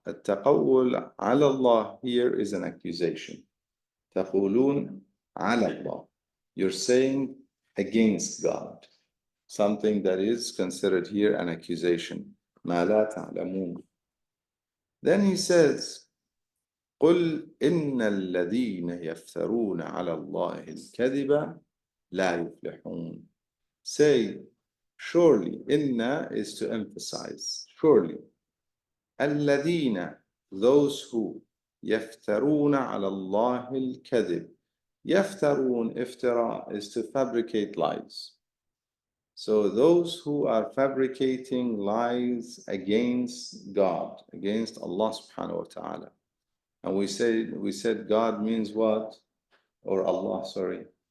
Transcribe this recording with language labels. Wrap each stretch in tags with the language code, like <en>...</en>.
<ar>التقول على الله</ar> <en>here is an accusation.</en> <ar>تقولون على الله.</ar> <en>You're saying against God. Something that is considered here an accusation.</en> <ar>ما لا تعلمون.</ar> <en>Then he says,</en> <ar>قل إن الذين يفترون على الله الكذب لا يفلحون.</ar> <en>Say, surely, inna is to emphasize, surely.</en> <ar>الذين,</ar> <en>those who,</en> <ar>يفترون على الله الكذب.</ar> <en>يفترون, iftira is to fabricate lies. So those who are fabricating lies against God, against Allah subhanahu wa ta'ala. And we said God means what? Or Allah, sorry.</en>